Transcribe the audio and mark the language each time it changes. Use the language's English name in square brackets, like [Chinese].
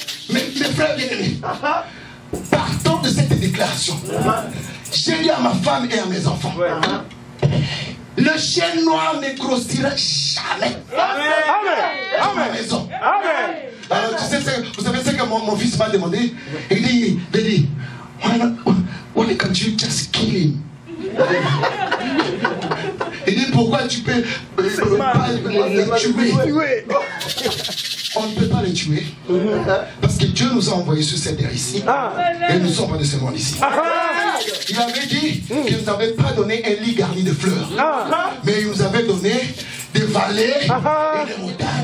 [French] Mais mes frères bien-aimés, partons de cette déclaration. J'ai dit à ma femme et à mes enfants, le chien noir ne grossira jamais. À ma maison. Alors, vous savez ce que mon fils m'a demandé? [English] Il dit, Daddy, why can't you just kill him? [French] Il dit, pourquoi tu peux pas le tuer? On ne peut pas le tuer parce que Dieu nous a envoyés sur cette terre ici et nous ne sommes pas de ce monde ici. Il avait dit qu'il ne nous avait pas donné un lit garni de fleurs, mais il nous avait donné des vallées et des montagnes.